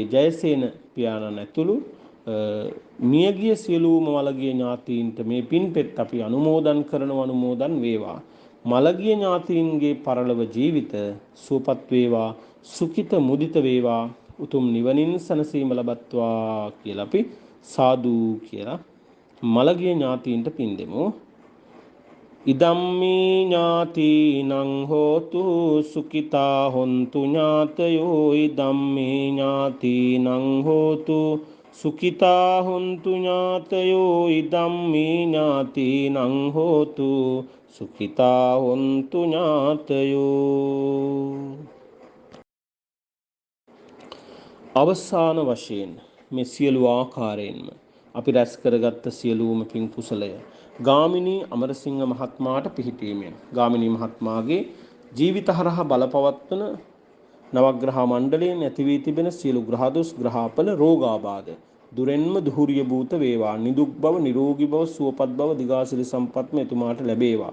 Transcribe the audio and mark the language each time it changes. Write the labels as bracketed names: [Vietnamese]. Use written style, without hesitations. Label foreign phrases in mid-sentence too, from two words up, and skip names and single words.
[Sinhala] ජයසේන පියාණන් ඇතුළු මියගිය සියලුම මළගිය ඥාතීන්ට මේ පින්පෙත් අපි අනුමෝදන් කරනවා අනුමෝදන් වේවා. මළගිය ඥාතීන්ගේ පරලොව ජීවිත සුවපත් වේවා, සුඛිත මුදිත වේවා, උතුම් නිවනින් සැනසීම ලබත්වා කියලා අපි සාදු කියලා මළගිය ඥාතීන්ට පින් දෙමු. [Pali] ඉදම්මේ ඥාතිනං හෝතු සුඛිතා හොන්තු ඥාතයෝ ඉදම්මේ ඥාතිනං හෝතු සුඛිතා හොන්තු ඥාතයෝ ඉදම්මේ ඥාතිනං හෝතු සුඛිතා හොන්තු ඥාතයෝ. [Sinhala] අවසාන වශයෙන් මේ සියලු ආකාරයෙන්ම අපි රැස් කරගත්ත සියලුම පින් කුසලය ගාමිණී අමරසිංහ මහත්මයාට පිහිටීමෙන් ගාමිණී මහත්මයාගේ ජීවිත හරහා බලපවත්වන නවග්‍රහ මණ්ඩලයෙන් ඇති වී තිබෙන සියලු ග්‍රහදොස් ග්‍රහඵල රෝගාබාධ දුරෙන්ම දුහුරිය භූත වේවා, නිදුක් බව, නිරෝගී බව, සුවපත් බව, දිගාසිරි සම්පත්ම එතුමාට ලැබේවා.